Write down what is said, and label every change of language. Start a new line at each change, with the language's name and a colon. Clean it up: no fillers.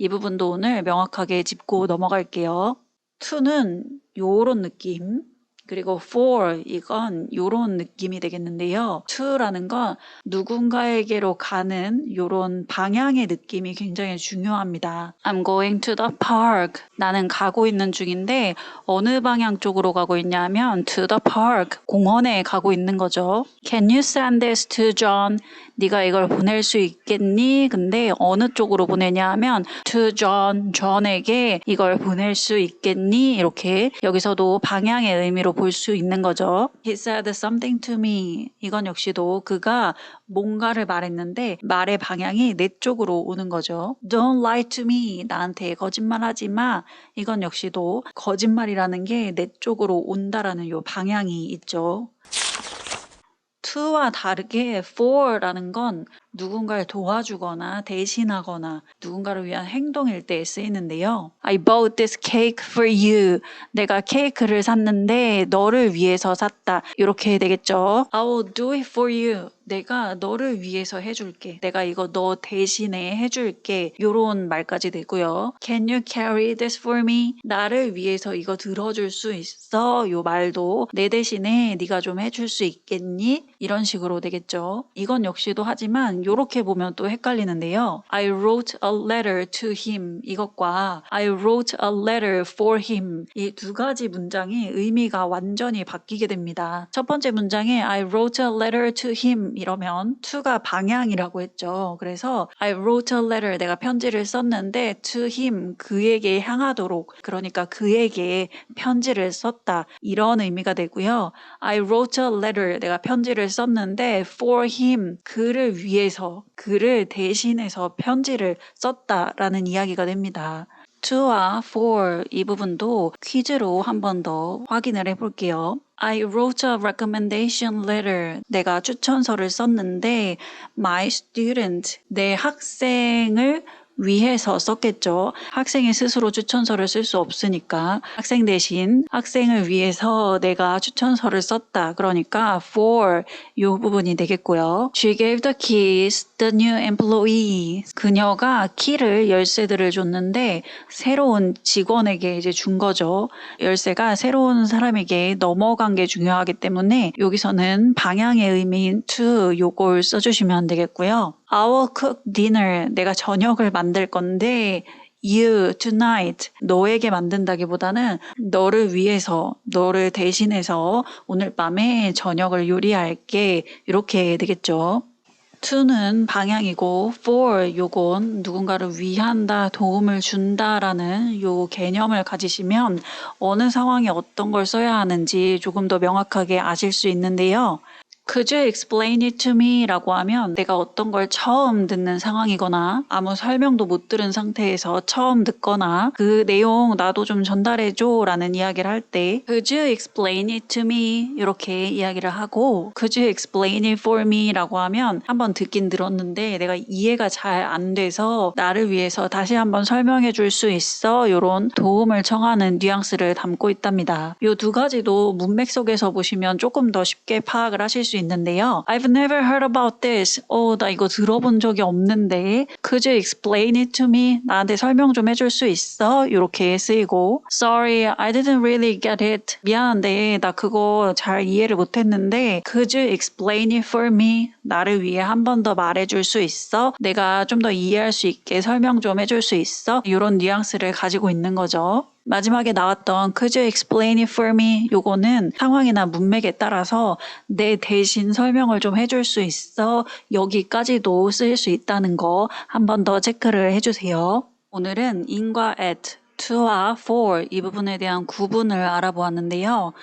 Korean: 이 부분도 오늘 명확하게 짚고 넘어갈게요.
English: to는 요런 느낌,
Korean: 그리고 for 이건 요런 느낌이 되겠는데요. to라는 건 누군가에게로 가는 요런 방향의 느낌이 굉장히 중요합니다.
English: I'm going to the park.
Korean: 나는 가고 있는 중인데 어느 방향 쪽으로 가고 있냐면 to the park. 공원에 가고 있는 거죠.
English: Can you send this to John?
Korean: 네가 이걸 보낼 수 있겠니? 근데 어느 쪽으로 보내냐 하면 to John, John에게 이걸 보낼 수 있겠니? 이렇게 여기서도 방향의 의미로 볼 수 있는 거죠.
English: He said something to me.
Korean: 이건 역시도 그가 뭔가를 말했는데 말의 방향이 내 쪽으로 오는 거죠.
English: Don't lie to me.
Korean: 나한테 거짓말하지 마. 이건 역시도 거짓말이라는 게 내 쪽으로 온다라는 요 방향이 있죠. to와 다르게 for라는 건 누군가를 도와주거나 대신하거나 누군가를 위한 행동일 때 쓰이는데요.
English: I bought this cake for you.
Korean: 내가 케이크를 샀는데 너를 위해서 샀다. 이렇게 되겠죠.
English: I will do it for you.
Korean: 내가 너를 위해서 해줄게. 내가 이거 너 대신에 해줄게. 이런 말까지 되고요.
English: Can you carry this for me?
Korean: 나를 위해서 이거 들어줄 수 있어? 요 말도 내 대신에 네가 좀 해줄 수 있겠니? 이런 식으로 되겠죠. 이건 역시도 하지만 이렇게 보면 또 헷갈리는데요.
English: I wrote a letter to him
Korean: 이것과
English: I wrote a letter for him
Korean: 이 두 가지 문장이 의미가 완전히 바뀌게 됩니다. 첫 번째 문장에
English: I wrote a letter to him
Korean: 이러면 to가 방향이라고 했죠. 그래서
English: I wrote a letter
Korean: 내가 편지를 썼는데 to him 그에게 향하도록 그러니까 그에게 편지를 썼다 이런 의미가 되고요.
English: I wrote a letter
Korean: 내가 편지를 썼는데 for him 그를 위해서 그를 대신해서 편지를 썼다라는 이야기가 됩니다. to와 for 이 부분도 퀴즈로 한 번 더 확인을 해볼게요.
English: I wrote a recommendation letter.
Korean: 내가 추천서를 썼는데 my student, 내 학생을 위해서 썼겠죠. 학생이 스스로 추천서를 쓸 수 없으니까 학생 대신 학생을 위해서 내가 추천서를 썼다. 그러니까 for 이 부분이 되겠고요.
English: She gave the keys the new employee.
Korean: 그녀가 키를 열쇠들을 줬는데 새로운 직원에게 이제 준 거죠. 열쇠가 새로운 사람에게 넘어간 게 중요하기 때문에 여기서는 방향의 의미인 to 요걸 써주시면 되겠고요.
English: I will cook dinner.
Korean: 내가 저녁을 만들 건데
English: you tonight.
Korean: 너에게 만든다기보다는 너를 위해서, 너를 대신해서 오늘 밤에 저녁을 요리할게. 이렇게 되겠죠. to는 방향이고 for 요건 누군가를 위한다, 도움을 준다라는 요 개념을 가지시면 어느 상황에 어떤 걸 써야 하는지 조금 더 명확하게 아실 수 있는데요.
English: Could you explain it to me?
Korean: 라고 하면 내가 어떤 걸 처음 듣는 상황이거나 아무 설명도 못 들은 상태에서 처음 듣거나 그 내용 나도 좀 전달해줘 라는 이야기를 할 때
English: Could you explain it to me?
Korean: 이렇게 이야기를 하고
English: Could you explain it for me?
Korean: 라고 하면 한번 듣긴 들었는데 내가 이해가 잘 안 돼서 나를 위해서 다시 한번 설명해 줄 수 있어? 이런 도움을 청하는 뉘앙스를 담고 있답니다. 이 두 가지도 문맥 속에서 보시면 조금 더 쉽게 파악을 하실 수 있는데요.
English: I've never heard about this.
Korean: 나 이거 들어본 적이 없는데.
English: Could you explain it to me?
Korean: 나한테 설명 좀 해줄 수 있어? 이렇게 쓰이고
English: Sorry, I didn't really get it.
Korean: 미안한데 나 그거 잘 이해를 못했는데
English: Could you explain it for me?
Korean: 나를 위해 한 번 더 말해줄 수 있어? 내가 좀 더 이해할 수 있게 설명 좀 해줄 수 있어? 이런 뉘앙스를 가지고 있는 거죠. 마지막에 나왔던
English: Could you explain it for me?
Korean: 요거는 상황이나 문맥에 따라서 내 대신 설명을 좀 해줄 수 있어? 여기까지도 쓸 수 있다는 거 한 번 더 체크를 해주세요. 오늘은 in과 at, to와 for 이 부분에 대한 구분을 알아보았는데요.